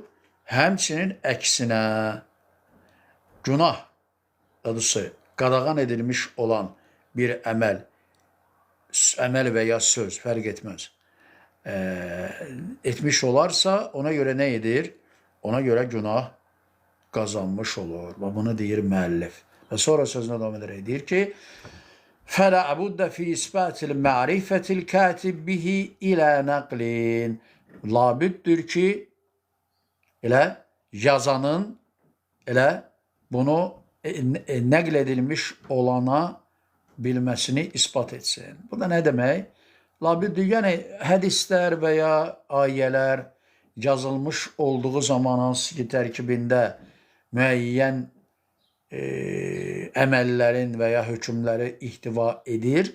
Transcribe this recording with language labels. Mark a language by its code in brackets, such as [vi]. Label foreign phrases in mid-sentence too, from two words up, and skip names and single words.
[az] Həmçinin əksinə günah, doğrusu qadağan edilmiş olan bir əməl və ya söz fərq etməz, etmiş olarsa ona görə nə edir? Ona görə günah qazanmış olur. Və bunu deyir müəllif. Və sonra sözünə davam edərək deyir ki, [ar] فَلَا عَبُدَّ فِي إِسْبَاتِ الْمَعْرِفَةِ الْكَاتِبِ بِهِ إِلَى نَقْلٍ. [az] Labüddür ki, elə yazanın elə bunu nəql edilmiş olana bilməsini ispat etsin. Bu da nə demək? Labüddür, yəni hədislər və ya ayələr yazılmış olduğu zaman hansı ki tərkibində müəyyən əməllərin və ya hökmləri ihtiva edir.